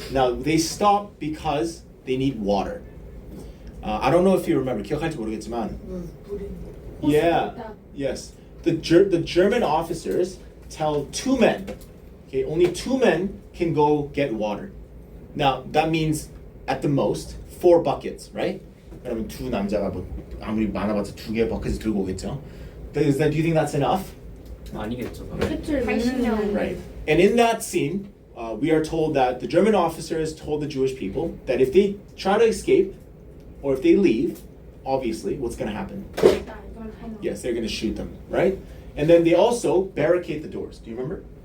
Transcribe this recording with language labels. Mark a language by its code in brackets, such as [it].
[en] Now they stop because they need water. I don't know if you remember. [ko] 기억할지 모르겠지만. [en] Yeah. Yes. The German officers tell 2 men. Okay. Only 2 men can go get water. Now that means at the most 4 buckets, right? [ko] 그러면 2 남자가 뭐 아무리 많아봤자 2개 버킷을 들고 오겠죠. [en] Do you think that's enough? [ko] 아니겠죠. 끝을 맺는 [en] Right. And in that scene, we are told that the German officers told the Jewish people that if they try to escape or if they leave, obviously, what's going to happen? Yes, they're going to shoot them, right? And then they also barricade the doors. Do you remember?